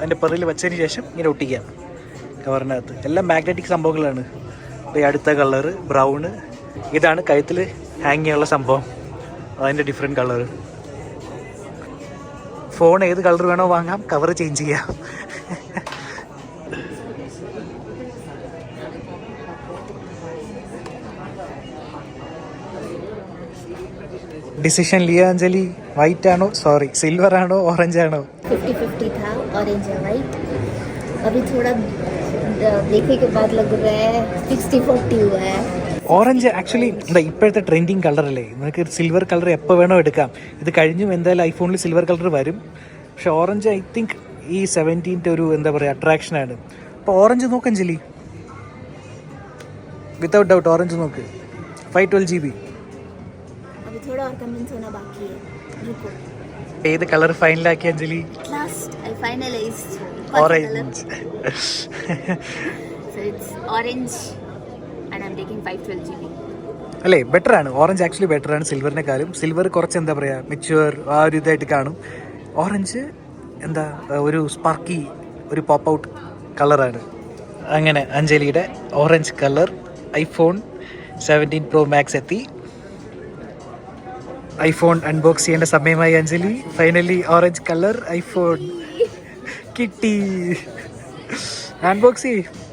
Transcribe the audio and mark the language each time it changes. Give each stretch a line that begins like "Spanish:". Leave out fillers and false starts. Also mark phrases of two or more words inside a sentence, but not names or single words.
Malayalam: അതിൻ്റെ പെറിൽ വെച്ചതിന് ശേഷം ഇങ്ങനെ ഒട്ടിക്കാം കവറിനകത്ത്. എല്ലാം മാഗ്നറ്റിക് സംഭവങ്ങളാണ്. അപ്പോൾ ഈ അടുത്ത കളറ് ബ്രൗണ്. ഇതാണ് കഴുത്തിൽ ഹാങ് ചെയ്യാനുള്ള സംഭവം, അതിൻ്റെ
English: different colour.
Malayalam: ഫോൺ ഏത് കളർ വേണോ വാങ്ങാം,
English: cover change
Malayalam: ചെയ്യാം.
Hindi: डिसीजन लिया
Malayalam: അഞ്ജലി വൈറ്റ് ആണോ സോറി സിൽവർ ആണോ ഓറഞ്ച് ആണോ
Hindi: 50-50 था ऑरेंज या वाइट अभी थोड़ा देखने के बाद लग रहा है 60-40 हुआ है
Malayalam: ഓറഞ്ച് ആക്ച്വലി എന്താ ഇപ്പോഴത്തെ ട്രെൻഡിങ് കളറല്ലേ നമുക്ക്
English: silver colour
Malayalam: എപ്പോൾ വേണോ എടുക്കാം ഇത് കഴിഞ്ഞും എന്തായാലും ഐഫോണിൽ
English: silver colour
Malayalam: വരും പക്ഷെ ഓറഞ്ച്
English: I think
Malayalam: ഈ 17ൻ്റെ ഒരു എന്താ പറയുക അട്രാക്ഷനാണ് അപ്പോൾ ഓറഞ്ച് നോക്ക് അഞ്ജലി
English: without doubt
Malayalam: ഓറഞ്ച് നോക്ക് 512 GB
Hindi: अभी थोड़ा और कन्विंस होना बाकी है रुको
Malayalam: ഏത് കളർ ഫൈനലാക്കി അഞ്ജലി
English: last I finalized
Malayalam: ഓറഞ്ച്
English: so it's orange and I'm taking 512 GB
Malayalam: അല്ലേ ബെറ്റർ ആണ് ഓറഞ്ച് ആക്ച്വലി ബെറ്റർ ആണ് സിൽവറിനെക്കാളും സിൽവർ കുറച്ച് എന്താ പറയുക മെച്യൂർ ആ ഒരു ഇതായിട്ട് കാണും ഓറഞ്ച് എന്താ ഒരു സ്പാർക്കി ഒരു
English: pop out
Malayalam: കളറാണ് അങ്ങനെ അഞ്ജലിയുടെ ഓറഞ്ച് കളർ ഐഫോൺ 17 Pro Max എത്തി ഐഫോൺ അൺബോക്സ് ചെയ്യേണ്ട സമയമായി അഞ്ജലി ഫൈനലി ഓറഞ്ച് കളർ ഐഫോൺ കിട്ടി അൺബോക്സ് ചെയ്യ്